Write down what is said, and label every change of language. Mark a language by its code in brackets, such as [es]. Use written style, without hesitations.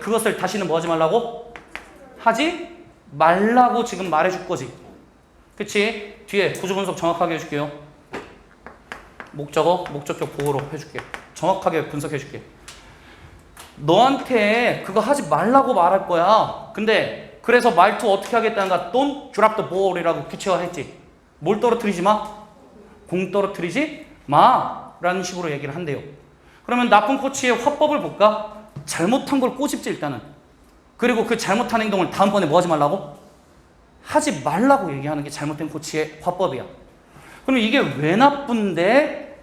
[ko] 그것을 다시는 뭐 하지 말라고? 하지 말라고 지금 말해줄 거지. 그치? 뒤에 구조 분석 정확하게 해줄게요. 목적어, 목적격 보호로 해줄게. 정확하게 분석해줄게. 너한테 그거 하지 말라고 말할 거야. 근데 그래서 말투 어떻게 하겠다는가? [en] Don't drop the ball [ko] 이라고 구체화했지. 뭘 떨어뜨리지 마? 공 떨어뜨리지 마 라는 식으로 얘기를 한대요. 그러면 나쁜 코치의 화법을 볼까? 잘못한 걸 꼬집지 일단은. 그리고 그 잘못한 행동을 다음번에 뭐 하지 말라고? 하지 말라고 얘기하는 게 잘못된 코치의 화법이야. 그럼 이게 왜 나쁜데?